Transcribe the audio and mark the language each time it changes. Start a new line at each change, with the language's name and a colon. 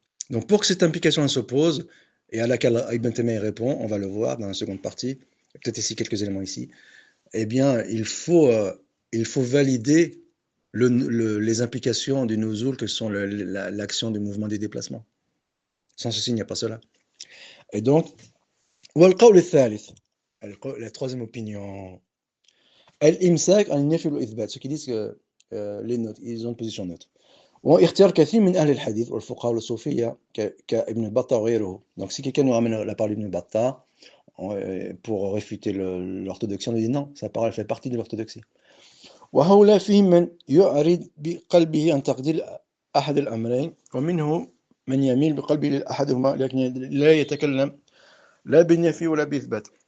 French: Donc pour que cette implication se pose, et à laquelle Ibn Taymiyyah répond, on va le voir dans la seconde partie, peut-être ici quelques éléments ici, eh bien il faut valider les implications du nuzul que sont l'action du mouvement des déplacements. Sans ceci, il n'y a pas cela. Et donc,
Arabic: والقول الثالث,
French: la troisième opinion,
Arabic: الإمساك عن النفي والإثبات,
French: ceux qui disent que les notes, ils ont une position neutre.
Arabic: واختيار كثير من أهل الحديث والفقهاء والصوفية كابن بطة وغيره.
French: Donc si quelqu'un nous ramène la parole d'Ibn Battah pour réfuter l'orthodoxie, on lui dit non, sa parole fait partie de l'orthodoxie.
Arabic: وهؤلاء فيهم من يعرض بقلبه عن تقدير أحد الأمرين ومنهم من يميل بقلبه لأحدهما لكن لا يتكلم لا بالنفي ولا بإثبات.